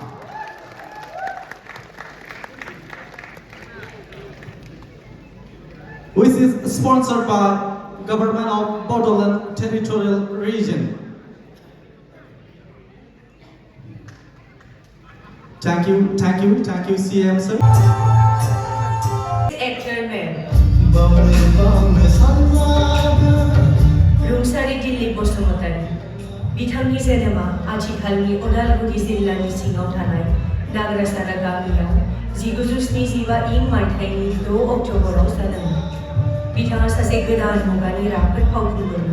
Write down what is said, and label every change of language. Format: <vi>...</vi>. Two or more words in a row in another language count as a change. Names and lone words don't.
<en>Which is sponsored by Government of Bodoland Territorial Region. Thank you, CM sir.</en> <brx>Actor में रुमसारी जोनोमा आथिखालनि उदालगुरि जिल्लानि सिङाव थानाय नागरासारा गामियाव 1975 इं मायथाइनि 6 अक्ट'बराव जादोंमोन। बिथाङा सासे गोदान मुगानि राफोद फावखुंगुरमोन।</brx>